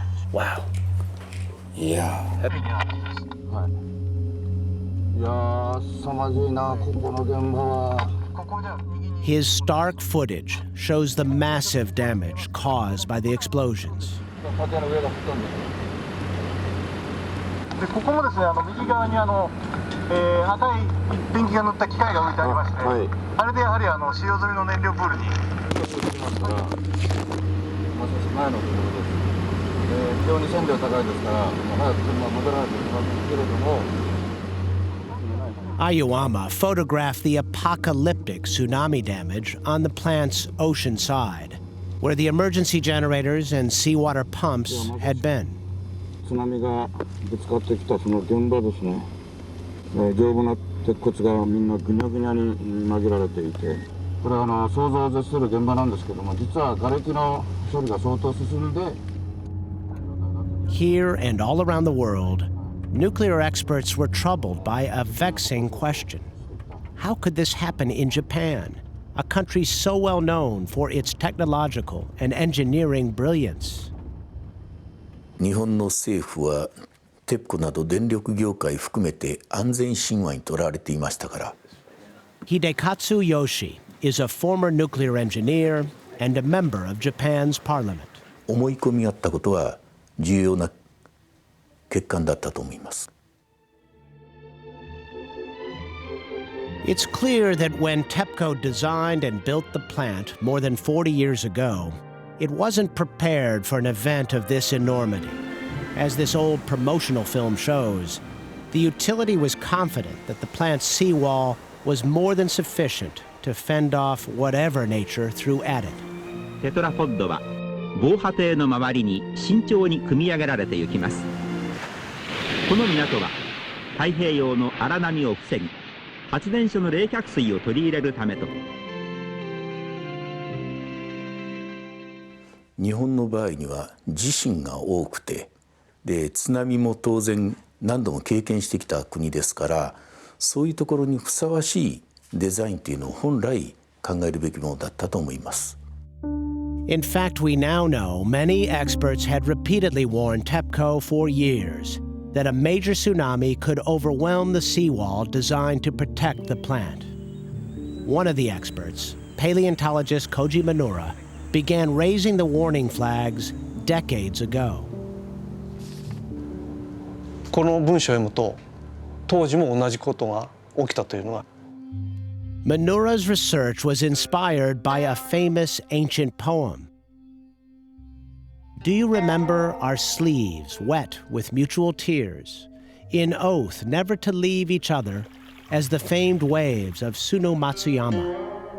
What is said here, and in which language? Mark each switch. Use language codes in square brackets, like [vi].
[en] Wow. Yeah. His stark footage shows the massive damage caused by the explosions. [ja] でここもですね、右側に赤いペンキが塗った機械が置いてありまして、あれでやはり使用済みの燃料プールに。前のところです。非常に線量高いですから、早く車戻らないといけませんけれども。 [en] Aoyama photographed the apocalyptic tsunami damage on the plant's ocean side, where the emergency generators and seawater pumps had been. [ja] 津波がぶつかってきたその現場ですね、丈夫な鉄骨がみんなぐにゃぐにゃに紛られていて、これは想像を絶する現場なんですけども、実は瓦礫の処理が相当進んで。 [en] Here and all around the world, nuclear experts were troubled by a vexing question. How could this happen in Japan, a country so well known for its technological and engineering brilliance? [ja] 日本の政府はTEPCOなど電力業界含めて安全神話にとらわれていましたから。 [en] Hidekatsu Yoshi is a former nuclear engineer and a member of Japan's parliament. [ja] 思い込みあったことは重要な欠陥だったと思います。 [en] It's clear that when TEPCO designed and built the plant more than 40 years ago, it wasn't prepared for an event of this enormity. As this old promotional film shows, the utility was confident that the plant's seawall was more than sufficient to fend off whatever nature threw at it. [ja] テトラポッドは防波堤の周りに慎重に組み上げられていきます。この港は太平洋の荒波を防ぎ、発電所の冷却水を取り入れるためと。日本の場合には地震が多くて、で津波も当然何度も経験してきた国ですから、そういうところにふさわしいデザインというのを本来考えるべきものだったと思います。 [en] In fact, we now know many experts had repeatedly warned TEPCO for years that a major tsunami could overwhelm the seawall designed to protect the plant. One of the experts, paleontologist Koji Minura, began raising the warning flags decades ago. [ja] この文章を読むと、当時も同じことが起きたというのは。 [en] Minura's research was inspired by a famous ancient poem. Do you remember our sleeves wet with mutual tears, in oath never to leave each other as the famed waves of Tsuno Matsuyama?